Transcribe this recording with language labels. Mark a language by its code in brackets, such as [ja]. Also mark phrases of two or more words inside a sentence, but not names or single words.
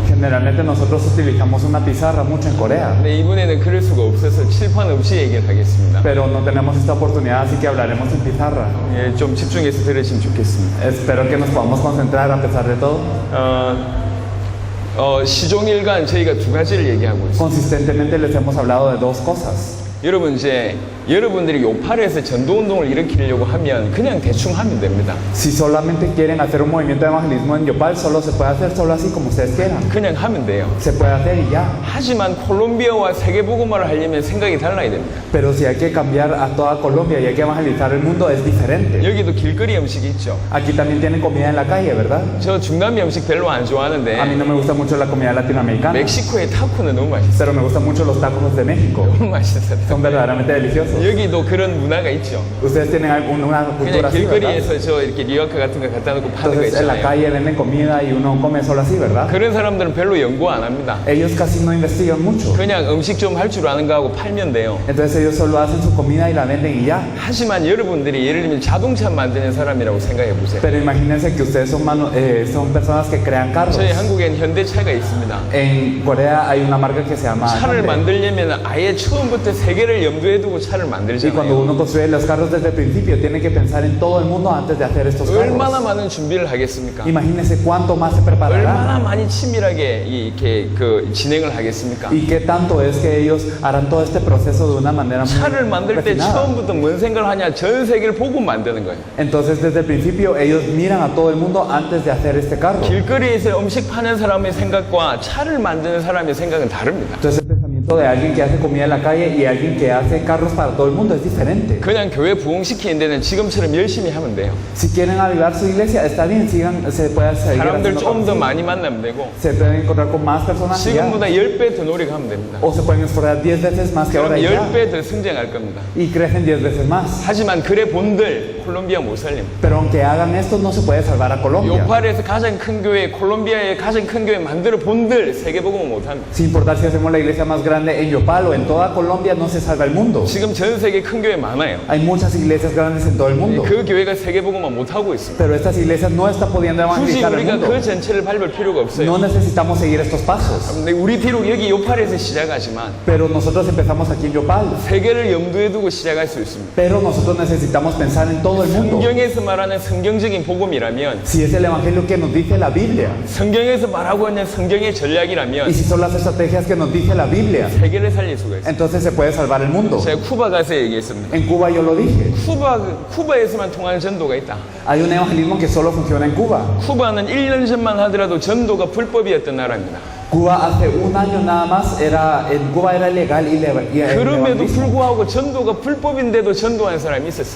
[es] Generalmente nosotros utilizamos una pizarra mucho en Corea, [ko] 근데 이번에는 그럴 수가 없어서 칠판 없이 얘기를 하겠습니다. [es] pero no tenemos esta oportunidad, así que hablaremos en pizarra. [ko] 예, 좀 집중해서 들으시면 좋겠습니다. [es] Espero que nos podamos concentrar a pesar de todo. [ko] 시종일관 저희가 두 가지를 얘기하고 있습니다. [es] Consistentemente les hemos hablado de dos cosas. [ko] 여러분 이제 여러분들이 요팔에서 전도운동을 일으키려고 하면 그냥 대충 하면 됩니다. [es] Si solamente quieren hacer un movimiento de evangelismo en Yopal, solo se puede hacer solo así como ustedes quieran. [ko] 그냥 하면 돼요. [es] Se puede hacer y ya. [ko] 하지만 콜롬비아와 세계복음화를 하려면 생각이 달라야 됩니다. [es] Pero si hay que cambiar a toda Colombia y hay que evangelizar el mundo, es diferente. [ko] 여기도 길거리 음식이 있죠. [es] Aquí también tienen comida en la calle, ¿verdad? [ko] 저 중남미 음식 별로 안 [es] A mí [ko] 좋아하는데 [es] no me gusta mucho la comida latinoamericana, [ko] 멕시코의 타코는 너무 맛있어요. [es] pero me gustan mucho los tacos de México. [ko] 너무 맛있어요. [es] Son verdaderamente deliciosos. [ko] 여기도 그런 문화가 있죠. [es] Ustedes tienen una cultura [ko] 그냥 [es] así, ¿verdad? [ko] 길거리에서 저 이렇게 리어카 같은 거 갖다 놓고 파는 거 [es] Entonces en la [ko] 있잖아요. [es] calle venden comida y uno come solo así, ¿verdad? [ko] 그런 사람들은 별로 연구 안 합니다. [es] Ellos casi no investigan mucho. [ko] 그냥 음식 좀 할 줄 아는 거 하고 팔면 돼요. [es] Entonces ellos solo hacen su comida y la venden y ya. [ko] 하지만 여러분들이 예를 들면 자동차 만드는 사람이라고 생각해 보세요. [es] Pero imagínense que ustedes son personas que crean carros. [ko] 저희 한국엔 현대차가 있습니다. [es] En Corea hay una marca que se llama [ko] 차를 [es] Hyundai. [ko] 만들려면 아예 처음부터 세계를 염두에 두고 차를 [es] Y cuando [ko] 만들잖아요. [es] uno construye los carros desde el principio, tiene que pensar en todo el mundo antes de hacer estos [ko] 얼마나 [es] carros. [ko] 많은 준비를 하겠습니까? [es] Imagínense cuánto más se prepararán [ko] 얼마나 많이 치밀하게 이렇게 그 진행을 하겠습니까? [es] y qué tanto es que ellos harán todo este proceso de una manera muy [ko] 차를 만들 때 [es] refinada. [ko] 처음부터 뭔 생각을 하냐? 전 세계를 보고 만드는 거예요. [es] Entonces desde el principio ellos miran a todo el mundo antes de hacer este carro. [ko] 길거리에서 음식 파는 사람의 생각과 차를 만드는 사람의 생각은 다릅니다. [es] Entonces el pensamiento de alguien que hace comida en la calle y alguien que hace carros para todo el mundo es diferente. [ko] 그냥 교회 부흥시키는 데는 지금처럼 열심히 하면 돼요. [es] Si quieren avivar su iglesia, está bien, se puede seguir [ko] 사람들 [es] haciendo [ko] 좀 더 [es] cosas. [ko] 많이 만나면 되고 [es] Se pueden encontrar con más personas y ya. [ko] 지금보다 10배 더 노력하면 됩니다. [es] O se pueden esforzar 10 veces más que ahora [ko] 그럼 [es] y ya. [ko] 10배 더 성장할 겁니다. [es] Y crecen 10 veces más. [ko] 하지만 그래 본들 콜롬비아 못 살립니다. [es] Pero aunque hagan esto, no se puede salvar a Colombia. [ko] 요팔에서 가장 큰 교회, 콜롬비아의 가장 큰 교회 만들어 본들 세계복음을 못합니다. [es] Sin importar si hacemos la iglesia más grande en Yopal o en toda Colombia, no se salva el mundo. [ko] 지금 전 세계 큰 교회 많아요. [es] Hay muchas iglesias grandes en todo el mundo. [ko] 그 교회가 세계복음을 못하고 있습니다. [es] Pero estas iglesias no están pudiendo [ko] 굳이 [es] evangelizar el [ko] 우리가 [es] mundo. [ko] 그 전체를 밟을 필요가 없어요. [es] No necesitamos seguir estos pasos. [ko] 근데 우리 비록 여기 요팔에서 시작하지만 [es] Pero nosotros empezamos aquí en Yopal. [ko] 세계를 염두에 두고 시작할 수 있습니다. [es] Pero nosotros necesitamos pensar en todo el mundo. [ko] 성경에서 말하는 성경적인 복음이라면 [es] Si es el evangelio que nos dice la Biblia, [ko] 성경에서 말하고 있는 성경의 [es] y [ko] 전략이라면 [es] si son las estrategias que nos dice la Biblia, [ko] 세계를 살릴 수가 있어요. [es] entonces se puede salvar el mundo. [ko] 제가 쿠바 가서 얘기했습니다. [es] En Cuba yo lo dije. [ko] 쿠바에서만 통하는 전도가 있다. [es] Hay un evangelismo que solo funciona en Cuba. [ko] 쿠바는 1년 전만 하더라도 전도가 불법이었던 나라입니다. [es] Cuba hace un año nada más en Cuba era ilegal y el [ko] 그럼에도 [es] evangelismo. [ko] 불구하고 전도가 불법인데도 전도하는 사람이 있었어요.